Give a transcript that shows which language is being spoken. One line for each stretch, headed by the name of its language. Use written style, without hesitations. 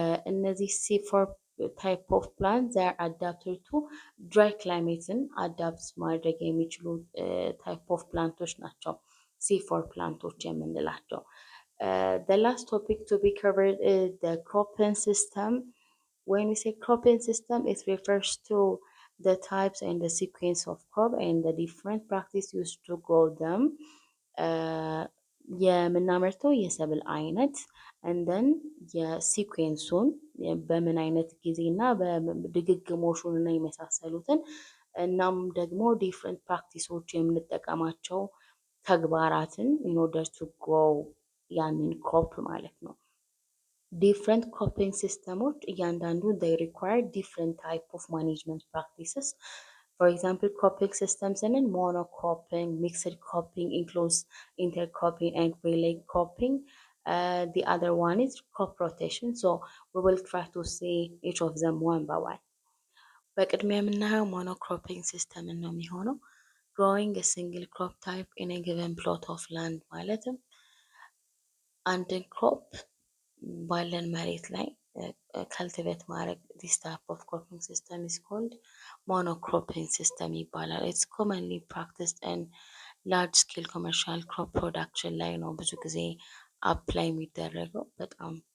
English: እነዚህ C4 type of plants they are adapted to dry climates adapt
Amharic: ማድረግ የሚችሉ
English: type of planቶች ናቸው C4 planቶች የምንላቸው። The last topic to be covered is the cropping system. When we say cropping system, it refers to the types and the sequence of crop and the different practice used to grow them.
Amharic: የምናመርተው የሰብል አይነት እንደን የሲኩዌንሱን በምን አይነት ጊዜ እና በድግግሞሹን እና የመሳሰሉትን እናም ደግሞ ዲፍረንት ፕራክቲሶች የምንጠቀማቸው ተግባራትን
English: in order to grow
Amharic: ያንን ክሮፕ ማለት ነው። different cropping systems እያንዳንዱ
English: they require different type of management practices. For example, cropping systems and monocropping, mixed cropping includes intercropping and relay cropping. The other one is crop rotation. So we will try to see each of them one by one.
Amharic: በቅድሚያ የምናየው
English: monocropping system
Amharic: ነው የሚሆነው
English: growing a single crop type in a given plot of land
Amharic: ማለትም አንድን
English: crop
Amharic: ባለን መሬት ላይ
English: cultivate ማድረግ this type of cropping system is called monocropping system ይባላል። It's commonly practiced in large scale commercial crop production
Amharic: ላይ ነው ብዙ ጊዜ አፕላይ የሚደረገው በጣም